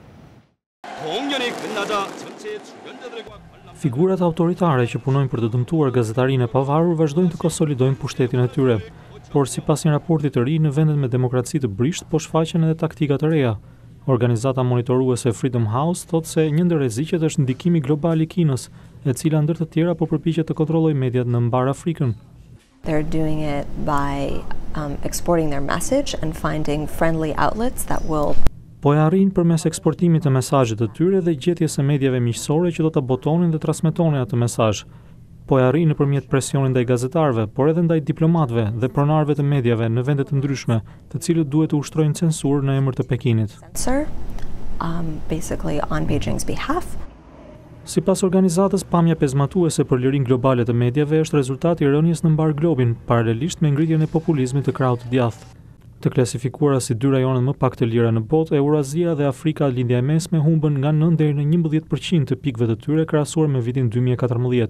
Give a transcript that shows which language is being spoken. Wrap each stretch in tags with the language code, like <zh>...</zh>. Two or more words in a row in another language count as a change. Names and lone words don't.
<sq>Figurat autoritare që punojnë për të dëmtuar gazetarinë e pavarur vazhdojnë të konsolidojnë pushtetin e tyre, por sipas një raporti të ri, në vendet me demokraci të brisht po shfaqen edhe taktika të reja. Organizata monitoruese Freedom House thotë se një ndër rreziqet është ndikimi global i Kinës, e cila ndër të tjera po përpiqet të kontrollojë mediat në mbar Afrikën.</sq> <en>They're doing it by exporting their message and finding friendly outlets that will</en> <sq>Po e arrin përmes eksportimit të mesazhet të tyre dhe gjetjes së mediave miqësore që do ta botonin dhe transmetonin atë mesazh. Po e arrin nëpërmjet presionit ndaj gazetarëve, por edhe ndaj diplomatëve dhe pronarëve të mediave në vende të ndryshme, të cilët duhet të ushtrojnë censurë në emër të Pekinit.</sq> <en>Basically on Beijing's behalf.</en> <sq>Sipas organizatës, pamja pezmatuese për lirinë globale të mediave është rezultati i rënies në mbar globin, paralelisht me ngritjen e populizmit të krahut të djathtë. Të klasifikuara si dy rajonet më pak të lira në botë, Eurazia dhe Afrika lindja e mesme humbën nga 9 deri në 11% të pikëve të tyre krahasuar me vitin 2014.</sq>